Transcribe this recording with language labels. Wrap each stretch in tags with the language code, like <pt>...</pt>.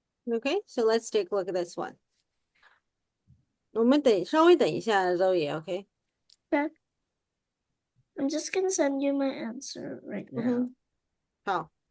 <en>Okay, so let's take a look at this one.</en> <zh>我们稍微等一下，周也 OK。</zh> <en>Okay. I'm just gonna send you my answer right now.</en> <zh>好。</zh>